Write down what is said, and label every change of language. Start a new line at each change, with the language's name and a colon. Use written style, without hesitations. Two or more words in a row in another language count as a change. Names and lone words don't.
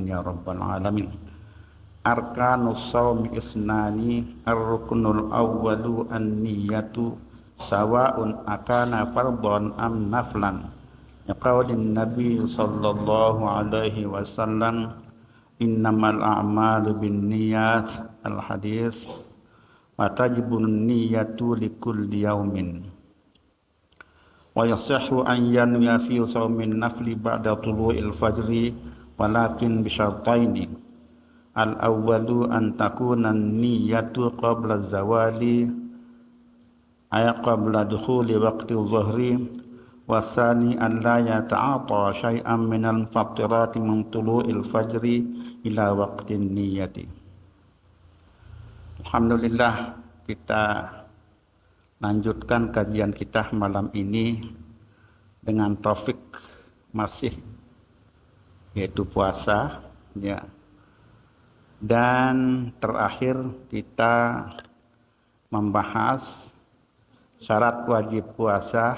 Arabic: يا رب العالمين أركان الصوم اثنان الركن الأول النية سواء أكان فرضا أم نفلا لقول النبي صلى الله عليه وسلم إنما الأعمال بالنيات الحديث وتجب النية لكل يوم و ويصح أن ينوي في صوم النفل بعد طلوع الفجر ولكن بشرطين الأول أن تكون النية قبل الزوال أي قبل دخول وقت الظهر والثاني أن لا يتعاطى شيئا من المفطرات من طلوع الفجر إلى وقت النية.
Indonesian: Alhamdulillah, kita lanjutkan kajian kita malam ini dengan topik masih yaitu puasa ya. Dan terakhir kita membahas syarat wajib puasa.